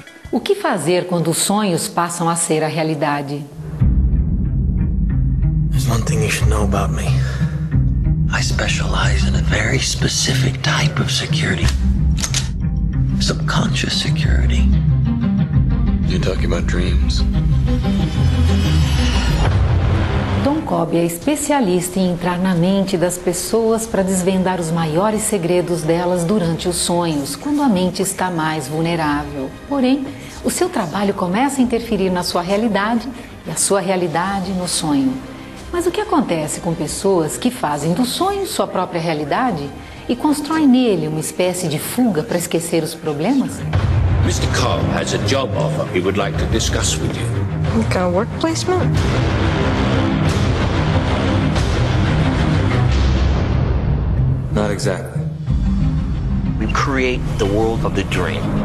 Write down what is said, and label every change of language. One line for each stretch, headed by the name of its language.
Portuguese: O que fazer quando os sonhos passam a ser a realidade?
English: There's one thing you should know about me. I specialize in a very specific type of security. Subconscious security. You're talking about dreams?
Portuguese: Dom Cobb é especialista em entrar na mente das pessoas para desvendar os maiores segredos delas durante os sonhos, quando a mente está mais vulnerável. Porém, o seu trabalho começa a interferir na sua realidade e a sua realidade no sonho. Mas o que acontece com pessoas que fazem do sonho sua própria realidade e constroem nele uma espécie de fuga para esquecer os problemas?
English: Mr. Cobb has a job offer he would like to discuss with you. What kind of work placement? Not exactly. We create the world of the dream.